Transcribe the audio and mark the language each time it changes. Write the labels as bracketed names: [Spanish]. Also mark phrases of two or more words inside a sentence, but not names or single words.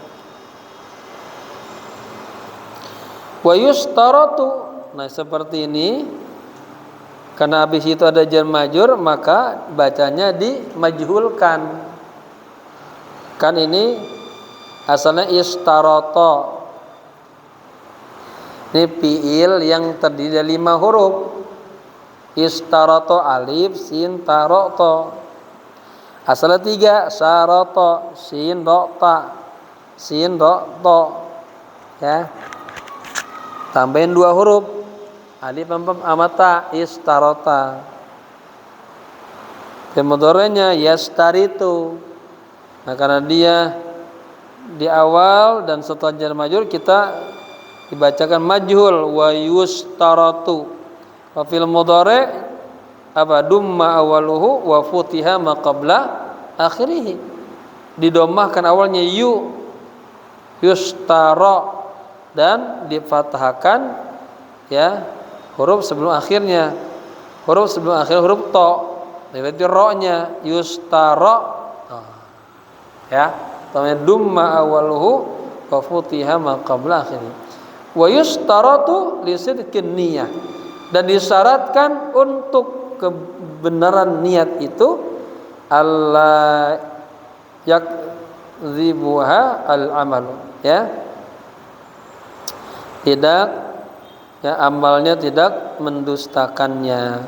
[Arabic] ويشترط, [Indonesian] nah seperti ini, karena habis itu ada [Arabic] جار مجرور [Indonesian] maka bacanya dimajhulkan. Kan ini asalnya istarata. Ini fiil yang terdiri dari 5 huruf. Istarata alif sin ta ra ta. Asalnya 3, syarata sin ra ta. Sin ra ta. Ya. Tambahin 2 huruf. Alif amata istarata. Mudhari'nya yastaritu. Nah, karena dia di awal dan setelah [Arabic] جار مجرور [Indonesian] kita dibacakan majhul [Arabic] ويشترط. وفي المضارع' apa ضم أوله وفتح ما قبل آخره. [Indonesian] Didomahkan awalnya yustara dan difathahkan ya huruf sebelum akhirnya. Huruf sebelum akhir huruf ta. Berarti ra-nya yustara. Ya, namanya [Arabic] ضم أوله وفتح ما قبل آخره. ويشترط لصدق النية. [Indonesian] Dan disyaratkan untuk kebenaran niat itu [Arabic] ألا يكذبها العمل, [Indonesian] ya. Tidak, ya, amalnya tidak mendustakannya.